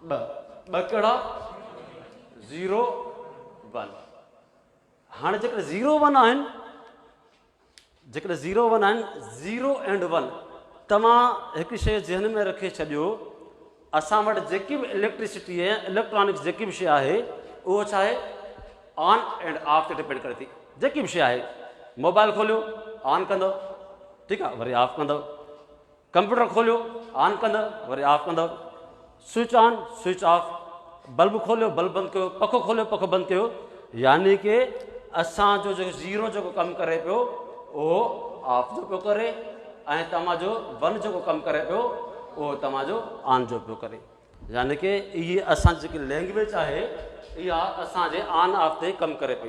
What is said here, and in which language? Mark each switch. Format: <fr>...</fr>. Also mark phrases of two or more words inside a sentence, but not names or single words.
<sd>ॿ कहिड़ा 0 1। हाणे जेकॾहिं 0 1 आहिनि, जेकॾहिं 0 1 आहिनि, 0 and 1, तव्हां हिकु शइ ज़हन में रखे छॾियो, असां वटि जेकी बि इलेक्ट्रिसिटी आहे, इलेक्ट्रॉनिक्स जेकी बि शइ आहे, उहो छा आहे,</sd> <en>on and off</en> <sd>ते डिपेंड करे थी। जेकी बि शइ आहे, मोबाइल खोलियो ऑन कंदव, ठीकु आहे, वरी ऑफ कंदव, कंप्यूटर खोलियो ऑन कंदव, वरी ऑफ कंदव,</sd> <en>switch on switch off,</en> <sd>बल्ब खोलियो बल्ब बंदि कयो, पखो खोलियो पखो बंदि कयो। यानी कि असांजो जेको 0 जेको कमु करे पियो उहो ऑफ जो पियो करे, ऐं तव्हांजो 1 जेको कमु करे पियो उहो तव्हांजो ऑन जो पियो करे। यानी कि इहे असांजी जेकी लैंग्वेज आहे इहा असांजे</sd> <en>on off</en> <sd>ते कमु करे पई।</sd>